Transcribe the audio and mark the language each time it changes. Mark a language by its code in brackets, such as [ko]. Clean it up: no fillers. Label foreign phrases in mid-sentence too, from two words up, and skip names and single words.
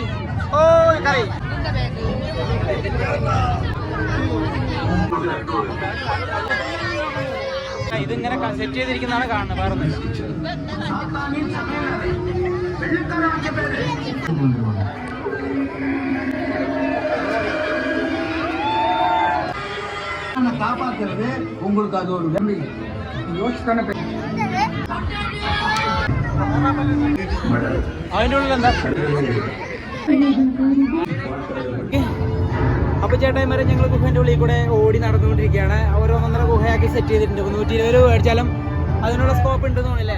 [ml] ഓ കരയി. ഇതിങ്ങനെ സെറ്റ് ചെയ്തിരിക്കുന്നതാണ് കാണുന്നത്. വേറൊന്നും [ta] காப்பாத்துறது உங்களுக்கு அது ஒரு நன்மை. யோசித்தானே [ml] അതിൻ്റെ ഉള്ളിൽ എന്താ? അപ്പൊ ചേട്ടായിമാരെ ഞങ്ങൾ ഗുഹന്റെ ഉള്ളിൽ കൂടെ ഓടി നടന്നുകൊണ്ടിരിക്കുകയാണ്. ഓരോന്നൊന്നര ഗുഹയാക്കി സെറ്റ് ചെയ്തിട്ടുണ്ട്. 120 രൂപ മേടിച്ചാലും അതിനുള്ള സ്കോപ്പ് ഉണ്ടെന്ന് തോന്നില്ലേ?